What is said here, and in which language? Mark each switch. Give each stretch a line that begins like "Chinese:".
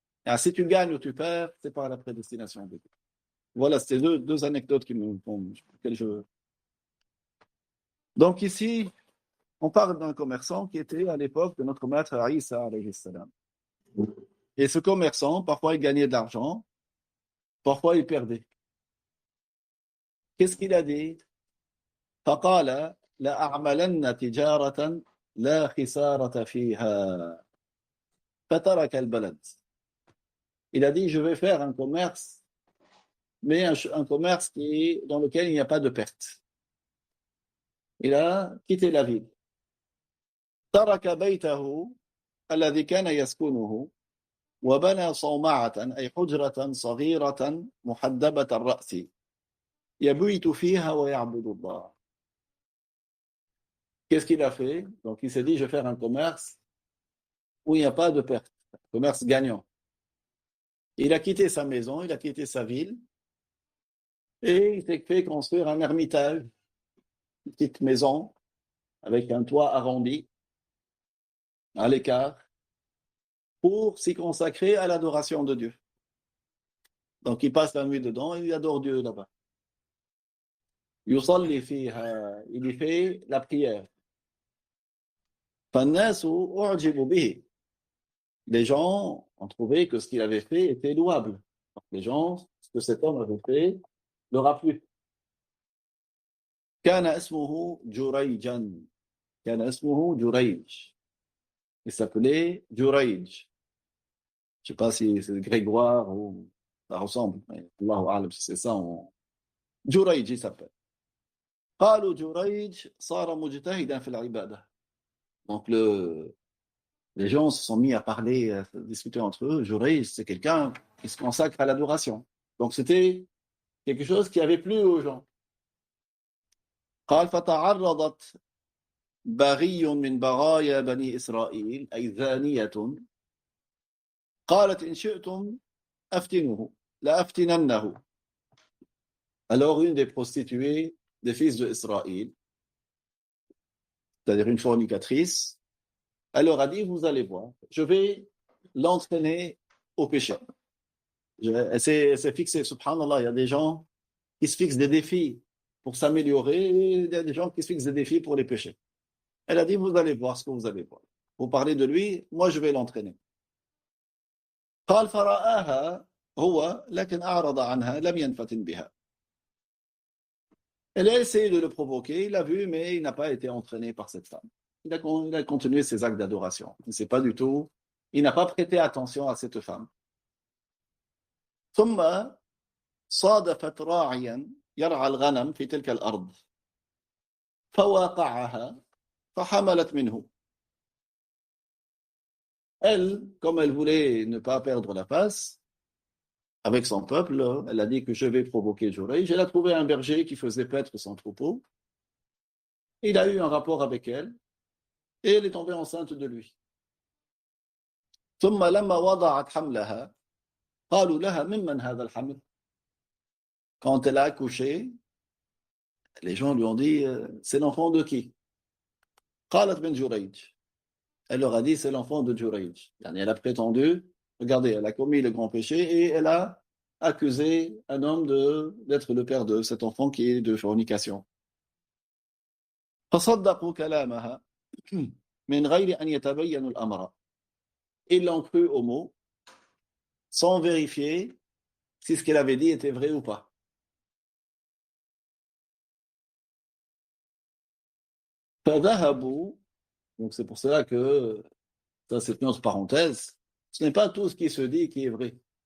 French: Et si tu gagnes ou tu perds, c'est par la prédestination de Dieu. Voilà, c'était deux anecdotes qui me font. Donc ici, on parle d'un commerçant qui était à l'époque de notre maître Isa alayhi salam. Et ce commerçant, parfois il gagnait de l'argent, parfois il perdait. Qu'est-ce qu'il a dit?
Arabic: فقال لأعملن تجارة لا خسارة فيها فترك البلد.
French: Il a dit, je vais faire un commerce, mais un commerce dans lequel il n'y a pas de perte. Il a quitté la ville.
Arabic: ترك بيته الذي كان يسكنه وبنى صومعة أي حجرة صغيرة محدبة الرأس يبيت فيها ويعبد الله.
French: Qu'est-ce qu'il a fait? Donc il s'est dit, je vais faire un commerce où il n'y a pas de perte, un commerce gagnant. Il a quitté sa maison, il a quitté sa ville et il s'est fait construire un ermitage, une petite maison avec un toit arrondi, à l'écart, pour s'y consacrer à l'adoration de Dieu. Donc il passe la nuit dedans et il adore Dieu là-bas.
Arabic: يصلي فيها,
French: il y fait la prière.
Arabic: فالناس أعجبوا به.
French: Les gens ont trouvé que ce qu'il avait fait était louable. Donc, les gens, ce que cet homme avait fait, leur a plu.
Arabic: كان اسمه جريجا. كان اسمه جريج.
French: Il s'appelait Jurayj. Je ne sais pas si c'est Grégoire ou ça ressemble. Allahu a'lam si c'est ça. Jurayj, il s'appelle.
Arabic: قالوا جريج صار مجتهدا في العبادة.
French: Donc les gens se sont mis à parler, à discuter entre eux. Jurayj, c'est quelqu'un qui se consacre à l'adoration. Donc c'était quelque chose qui avait plu aux gens.
Arabic: قال فتعرضت بغي من بغايا بني إسرائيل أي زانية قالت إن شئتم أفتنوه لأفتننه.
French: Alors une des prostituées des fils d'Israël, c'est-à-dire une fornicatrice, elle leur a dit, vous allez voir, je vais l'entraîner au péché. Elle s'est fixée, subhanallah, il y a des gens qui se fixent des défis pour s'améliorer, et il y a des gens qui se fixent des défis pour les péchés. Elle a dit, vous allez voir ce que vous allez voir. Vous parlez de lui, moi je vais l'entraîner.
Arabic: قال فرآها هو لكن أعرض عنها لم ينفتن بها.
French: Elle a essayé de le provoquer, il l'a vu, mais il n'a pas été entraîné par cette femme. Il a continué ses actes d'adoration. Il n'a pas prêté attention à cette femme.
Arabic: ثم صادفت راعيا يرعى الغنم في تلك الأرض فواقعها فحملت منه.
French: Elle, comme elle voulait ne pas perdre la face avec son peuple, elle a dit que je vais provoquer Jurayj. Elle a trouvé un berger qui faisait paître son troupeau. Il a eu un rapport avec elle et elle est tombée enceinte de lui.
Arabic: ثم لما وضعت حملها قالوا لها ممن هذا الحمل.
French: Quand elle a accouché, les gens lui ont dit c'est l'enfant de qui?
Arabic: قالت من جريج.
French: Elle leur a dit c'est l'enfant de Jurayj. Elle a prétendu, regardez, elle a commis le grand péché et elle a accusé un homme d'être le père de cet enfant qui est de fornication.
Arabic: فصدقوا كلامها من غير أن يتبين الأمر.
French: Ils l'ont cru au mot sans vérifier si ce qu'elle avait dit était vrai ou pas.
Arabic: فذهبوا.
French: Donc c'est pour cela que, ça c'est une autre parenthèse, ce n'est pas tout ce qui se dit qui est vrai.